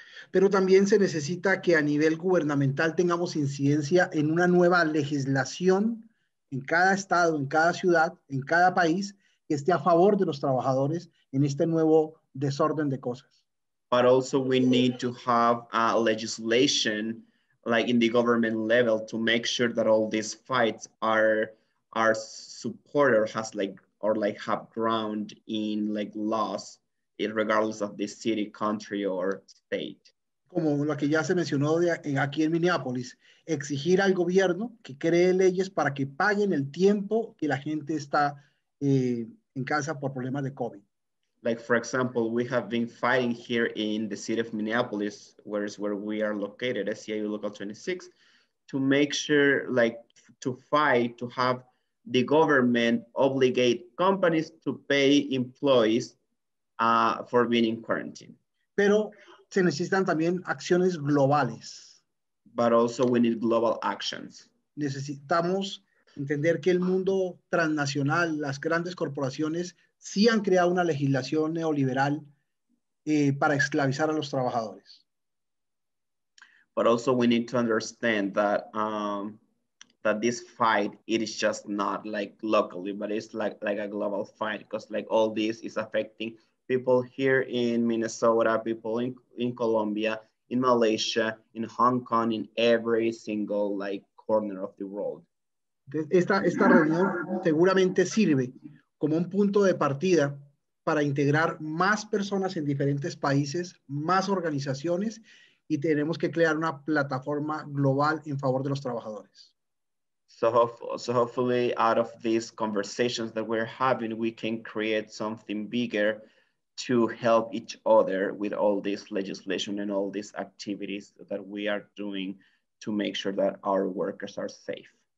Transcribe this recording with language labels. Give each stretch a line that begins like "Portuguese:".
Spanish: Pero también se necesita que a nivel gubernamental tengamos incidencia en una nueva legislación en cada estado, en cada ciudad, en cada país, que esté a favor de los trabajadores en este nuevo desorden de cosas.
English: But also we need to have legislation like in the government level to make sure that all these fights are supported or has like or like have ground in like laws, regardless of the city, country or state.
Spanish: Como lo que ya se mencionó aquí en Minneapolis, exigir al gobierno que cree leyes para que paguen el tiempo que la gente está en casa por problemas de COVID.
English: Like, for example, we have been fighting here in the city of Minneapolis, where we are located, SCIU Local 26, to make sure, like, to fight, to have the government obligate companies to pay employees for being in quarantine.
Spanish: Pero se necesitan también acciones globales.
English: But also we need global actions.
Spanish: Necesitamos entender que el mundo transnacional, las grandes corporaciones, sí han creado una legislación neoliberal para esclavizar a los trabajadores.
English: But also we need to understand that that this fight, it is just not like locally, but it's like a global fight, because like all this is affecting people here in Minnesota, people in Colombia, in Malaysia, in Hong Kong, in every single like corner of the world.
Spanish: Esta reunión seguramente sirve como un punto de partida para integrar más personas en diferentes países, más organizaciones, y tenemos que crear una plataforma global en favor de los trabajadores.
English: So hopefully out of these conversations that we're having, we can create something bigger to help each other with all this legislation and all these activities that we are doing to make sure that our workers are safe.